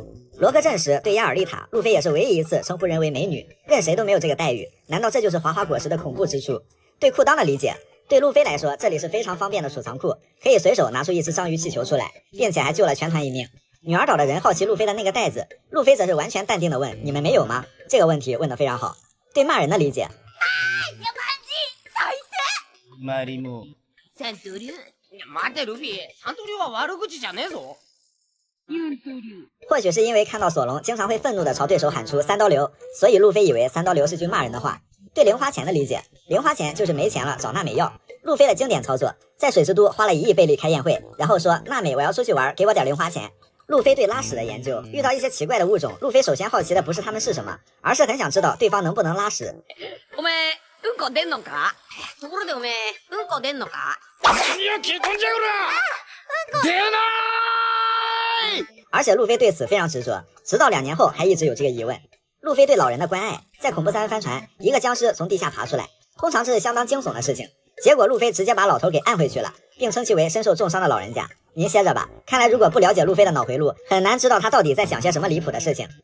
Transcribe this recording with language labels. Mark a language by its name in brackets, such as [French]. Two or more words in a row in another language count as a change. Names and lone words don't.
[Chinese] 罗克镇时对亚尔丽塔，路飞也是唯一一次称呼人为美女，任谁都没有这个待遇，难道这就是华华果实的恐怖之处？对裤裆的理解，对路飞来说这里是非常方便的储藏库，可以随手拿出一只章鱼气球出来，并且还救了全团一命。女儿岛的人好奇路飞的那个袋子，路飞则是完全淡定地问，你们没有吗？这个问题问得非常好。对骂人的理解， [Japanese] マリモ三刀流。待てルフィ、三刀流は悪口じゃねえぞ。 [Chinese] 或许是因为看到索隆经常会愤怒地朝对手喊出三刀流，所以路飞以为三刀流是句骂人的话。对零花钱的理解，零花钱就是没钱了找娜美要。路飞的经典操作，在水之都花了1亿贝利开宴会，然后说娜美我要出去玩，给我点零花钱。路飛对拉屎的研究，遇到一些奇怪的物种，路飞首先好奇的不是它们是什么，而是很想知道对方能不能拉屎。 [Japanese] お前うんこ出んのか？ところでお前うんこ出んのか？何を聞いとんじゃこら！出ない！ [Chinese] 而且路飞对此非常执着，直到2年后还一直有这个疑问。路飞对老人的关爱，在恐怖三帆船，一个僵尸从地下爬出来，通常这是相当惊悚的事情，结果路飞直接把老头给按回去了，并称其为身受重伤的老人家。您歇着吧，看来如果不了解路飞的脑回路，很难知道他到底在想些什么离谱的事情。